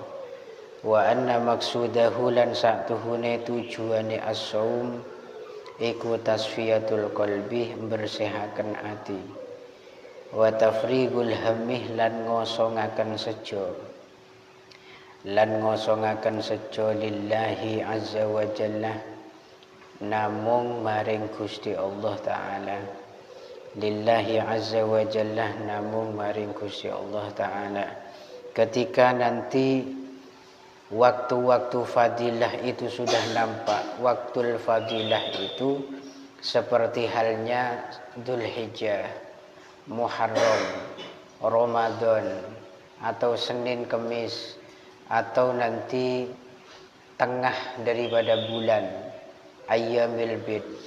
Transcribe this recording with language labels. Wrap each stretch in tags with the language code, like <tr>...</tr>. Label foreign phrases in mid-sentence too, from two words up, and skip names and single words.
<ar>وأن مقصوده</ar> <jv>lan satuhune tujuane as-saum iku</jv> <ar>تصفية القلب</ar> <jv>bersihaken ati.</jv> <ar>وتفريغ الهم</ar> <jv>lan ngosongaken sejo. Lan ngosongaken sejo</jv> <ar>لله عز وجل</ar> <jv>namung maring Gusti Allah taala.</jv> <ar>لله عز وجل</ar> <jv>namung maring Gusti Allah taala.</jv> <id>Ketika nanti waktu-waktu fadilah itu sudah nampak.</id> <ar>وقت الفضيلة</ar> <id>itu seperti halnya Dzulhijjah, Muharram, Ramadan, atau Senin Kemis, atau nanti tengah daripada bulan Ayyamil Bid.</id>